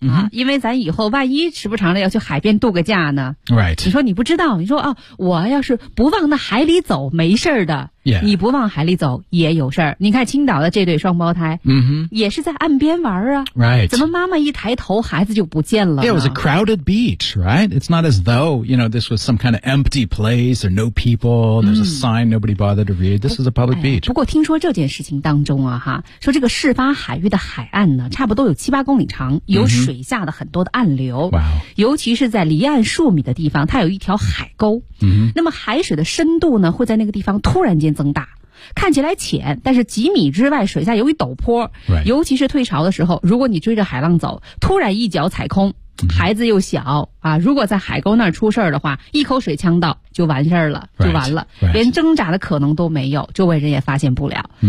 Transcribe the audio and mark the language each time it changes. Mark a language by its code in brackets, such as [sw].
[zh] 啊，因为咱以后万一时不常的要去海边度个假呢、你说你不知道，你说哦，我要是不往那海里走没事的、你不往海里走也有事儿。你看青岛的这对双胞胎、也是在岸边玩啊、怎么妈妈一抬头孩子就不见了呢？ [en] It was a crowded beach, right? It's not as though, you know, this was some kind of empty place, there are no people, there's a sign nobody bothered to read. This is a public beach. [zh] 不过听说这件事情当中啊哈，说这个事发海域的海岸呢差不多有7-8公里长，有水下的很多的暗流。尤其是在离岸数米的地方它有一条海沟。那么海水的深度呢会在那个地方突然间增大，看起来浅，但是几米之外水下有一陡坡、尤其是退潮的时候，如果你追着海浪走突然一脚踩空，孩子又小啊，如果在海沟那儿出事儿的话，一口水呛到就完事儿了，就完了、连挣扎的可能都没有，周围人也发现不了。